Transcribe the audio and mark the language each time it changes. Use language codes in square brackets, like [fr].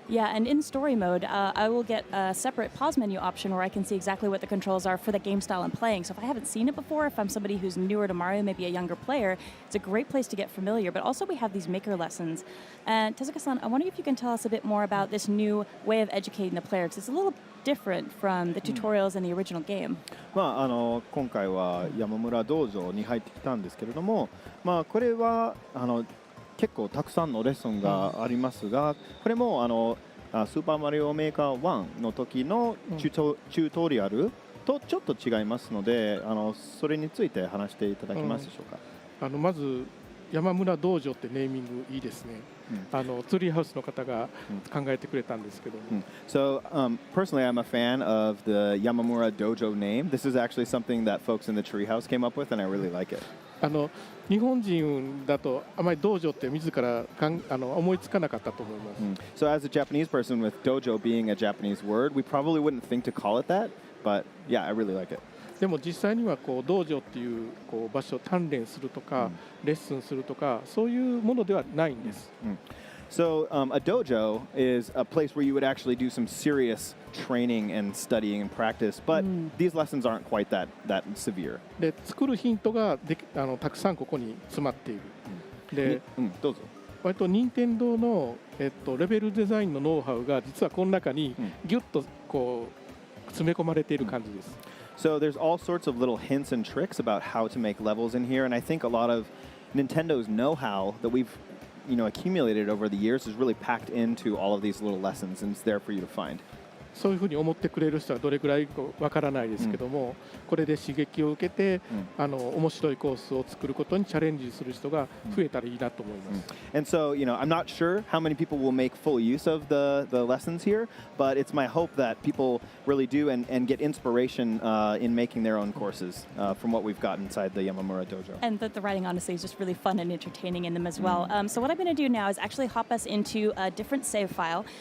[en] Yeah, and in story mode, I will get a separate pause menu option where I can see exactly what the controls are for the game style I'm playing. So if I haven't seen it before, if I'm somebody who's newer to Mario, maybe a younger player, it's a great place to get familiar. But also we have these maker lessons. And Tezuka-san, I wonder if you can tell us a bit more about this new way of educating the player, because it's a little different from the tutorials in the original game. [ja] まあ今回は山村道場に入ってきたんですけれども、まあこれは結構たくさんのレッスンがありますが、これもスーパーマリオメーカー1の時のチュートリアルとちょっと違いますので、それについて話していただけますでしょうか。まず山村道場ってネーミングいいですね。ツリーハウスの方が考えてくれたんですけども。 [en] So personally, I'm a fan of the Yamamura Dojo name. This is actually something that folks in the Treehouse came up with, and I really like it. [ja] 日本人だとあまり道場って自ら思いつかなかったと思います。 [en] So as a Japanese person, with dojo being a Japanese word, we probably wouldn't think to call it that, but yeah, I really like it. [ja] でも実際には道場っていう場所を鍛錬するとか、レッスンするとかそういうものではないんです。 [en] So a dojo is a place where you would actually do some serious training and studying and practice, but these lessons aren't quite that severe. [ja] で作るヒントがたくさんここに詰まっている。で、どうぞ。割と任天堂のレベルデザインのノウハウが実はこの中にギュッと詰め込まれている感じです。 [en] So there's all sorts of little hints and tricks about how to make levels in here, and I think a lot of Nintendo's know-how that we've accumulated over the years is really packed into all of these little lessons, and it's there for you to find. [ja] そういうふうに思ってくれる人はどれくらいかわからないですけども、これで刺激を受けて、面白いコースを作ることにチャレンジする人が増えたらいいなと思います。 [en] And so, I'm not sure how many people will make full use of the lessons here, but it's my hope that people really do and get inspiration in making their own courses from what we've got inside the Yamamura Dojo. And the writing, honestly, is just really fun and entertaining in them as well. So what I'm going to do now is actually hop us into a different save file.